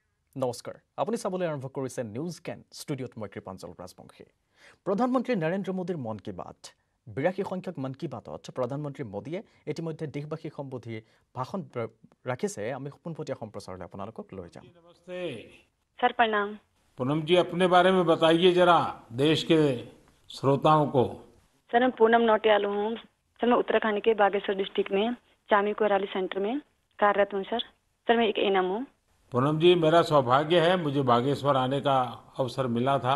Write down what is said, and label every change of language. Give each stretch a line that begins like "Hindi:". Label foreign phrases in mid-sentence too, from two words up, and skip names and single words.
Assamese: নমস্কাৰ আপুনি চাবলৈ আৰম্ভ কৰিছে নিউজ কেন ষ্টুডিঅ'ত মই কৃপাঞ্জল ৰাজবংশী প্ৰধানমন্ত্ৰী নৰেন্দ্ৰ মোদীৰ মন কি বাত 82 সংখ্যক মন কি বাতত প্ৰধানমন্ত্ৰী মোদীয়ে ইতিমধ্যে দেশবাসী সম্বোধি ভাষণ ৰাখিছে আমি পোনপটীয়া সম্প্ৰচাৰলৈ আপোনালোকক লৈ যাম
Hindi: नमस्ते सर प्रणाम। पूनम जी, अपने बारे में बताइए जरा देश के श्रोताओं को। सर मैं पूनम नौटियाल हूँ। सर मैं उत्तराखंड के बागेश्वर डिस्ट्रिक्ट में चामी कोराली सेंटर में कार्यरत हूँ। सर मैं एक एनएम हूँ। पूनम जी, मेरा सौभाग्य है, मुझे बागेश्वर आने का अवसर मिला था।